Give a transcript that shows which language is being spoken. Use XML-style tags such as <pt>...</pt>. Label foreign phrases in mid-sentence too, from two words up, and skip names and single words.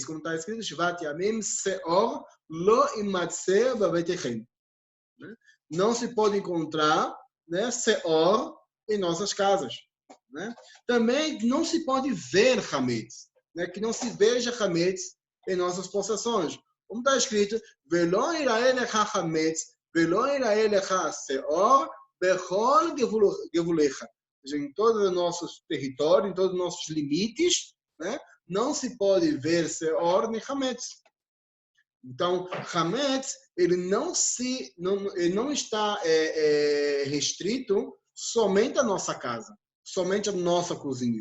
<pt>Como está escrito,</pt> <he>שבעת ימים שאור לא ימצא בבתיכם.</he> <pt>Não se pode encontrar, né, Seor em nossas casas. Né? Também não se pode ver Hametz. Né? Que não se veja Hametz em nossas possessões. Como está escrito,</pt> <he>ולא יראה לך חמץ ולא יראה לך שאור בכל גבולך.</he> <pt>Ou seja, em todos os nossos territórios, em todos os nossos limites, né, não se pode ver Seor nem Hametz. Então, Hametz, ele não está restrito somente à nossa casa, somente à nossa cozinha.</pt>